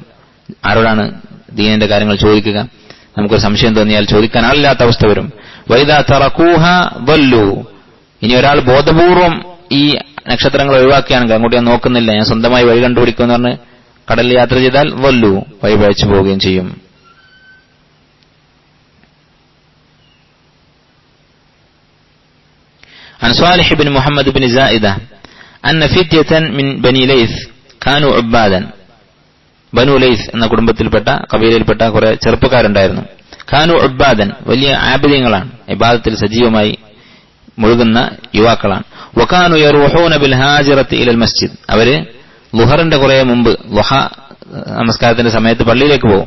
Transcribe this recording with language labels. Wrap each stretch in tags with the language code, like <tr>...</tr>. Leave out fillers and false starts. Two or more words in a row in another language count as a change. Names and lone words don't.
<ml>ആരോടാണ് ദീനിന്റെ കാര്യങ്ങൾ ചോദിക്കുക? നമുക്കൊരു സംശയം തോന്നിയാൽ ചോദിക്കാൻ ആളില്ലാത്ത അവസ്ഥ വരും.</ml> <ar>وإذا تركوها</ar> <ml>വല്ലു, ഇനി ഒരാൾ ബോധപൂർവം ഈ നക്ഷത്രങ്ങൾ ഒഴിവാക്കുകയാണെങ്കിൽ, അങ്ങോട്ട് ഞാൻ നോക്കുന്നില്ല, ഞാൻ സ്വന്തമായി വഴി കണ്ടുപിടിക്കുമെന്ന് പറഞ്ഞ് കടലിൽ യാത്ര ചെയ്താൽ വല്ലു, വഴി പഴച്ചു പോവുകയും ചെയ്യും.</ml> <ar>عن صالح بن محمد بن زائدة أن فتية من بني ليث كانوا عبادا.</ar> <ml>ബനു ലൈസ് എന്ന കുടുംബത്തിൽപ്പെട്ട കബീലയിൽപ്പെട്ട കുറെ ചെറുപ്പക്കാരുണ്ടായിരുന്നു.</ml> <ar>كانوا عبادا,</ar> <ml>വലിയ ആബിദീങ്ങളാണ്, ഇബാദത്തിൽ സജീവമായി മുഴുകുന്ന യുവാക്കളാണ്.</ml> <ar>وكانوا يروحون بالهاجرة إلى المسجد,</ar> <ml>അവര് ളുഹറിന്റെ കുറെ മുമ്പ്, ളുഹ നമസ്കാരത്തിന്റെ സമയത്ത് പള്ളിയിലേക്ക് പോകും.</ml>